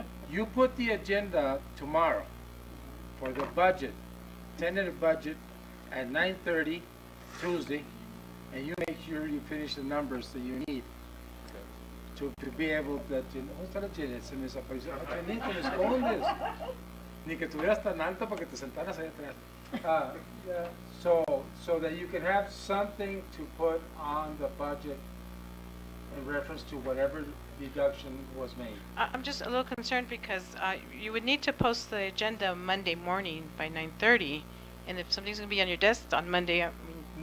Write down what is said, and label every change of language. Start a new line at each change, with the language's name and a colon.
English: You put the agenda tomorrow for the budget, tentative budget, at 9:30 Tuesday, and you make sure you finish the numbers that you need to be able to.
Spanish: ¿Dónde está la Janet? Se me desapareció. Janine, te me escondes. Ni que estuvieras tan alta para que te sentaras ahí atrás.
English: So that you can have something to put on the budget in reference to whatever deduction was made. I'm just a little concerned because you would need to post the agenda Monday morning by 9:30, and if something's going to be on your desk on Monday, I mean...